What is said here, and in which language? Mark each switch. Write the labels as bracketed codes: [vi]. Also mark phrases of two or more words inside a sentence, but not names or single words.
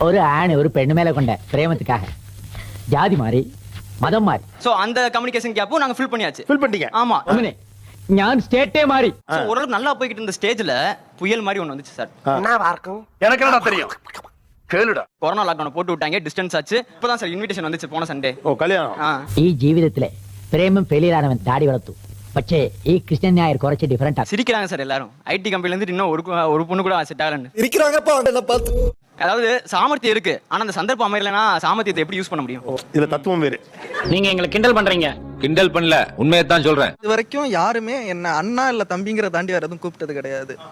[ta] ஒரு ஆண் ஒரு பெண்ணு மேல கொண்ட பிரேமத்துக்காக ஜாதி மாறி மதம் மாறி சோ அந்த [en] communication gap [ta] நாங்க ஃபில் பண்ணியாச்சு. ஃபில் பண்ணிட்டீங்க. ஆமா. [ml] ഞാൻ സ്റ്റേറ്റേ മാറി [ta] ஓரளவுக்கு நல்லா போய்கிட்டு இருந்த ஸ்டேஜ்ல புயல் மாதிரி ஒண்ணு வந்துச்சு சார். என்னவா இருக்கும்? எனக்கு என்னடா தெரியும்? கேளுடா. கொரோனா லாக்டவுன் போட்டு விட்டாங்க, டிஸ்டன்ஸ் ஆச்சு. இப்பதான் சார் இன்விடேஷன் வந்துச்சு போன சண்டே. ஓ கல்யாணம். [ml] ഈ ജീവിതത്തിലെ പ്രേമം ഫെയിലിയറാനവൻ താടി വളർത്തു. പക്ഷേ ഈ കൃഷ്ണൻ നായർ കുറച്ച് ഡിഫറെന്റ് ആണ്. [ta] சிரிக்கிறாங்க சார் எல்லாரும். [en] IT company [ta] இருந்து இன்னும் ஒரு பொண்ணு கூட செட் ஆகலன்னு இருக்கிறாங்கப்பா என்ன பார்த்து. அதாவது சாமர்த்தியம் இருக்கு, ஆனா அந்த சந்தர்ப்பம் அமையலனா சாமர்த்தியத்தை எப்படி யூஸ் பண்ண முடியும்? இதுல தத்துவம் வேறு. நீங்க எங்களை கிண்டல் பண்றீங்க. கிண்டல் பண்ணல, உண்மையை தான் சொல்றேன். இது வரைக்கும் யாருமே என்ன அண்ணா இல்ல தம்பிங்கற தாண்டி வேற எதுவும் கூப்பிட்டது கிடையாது.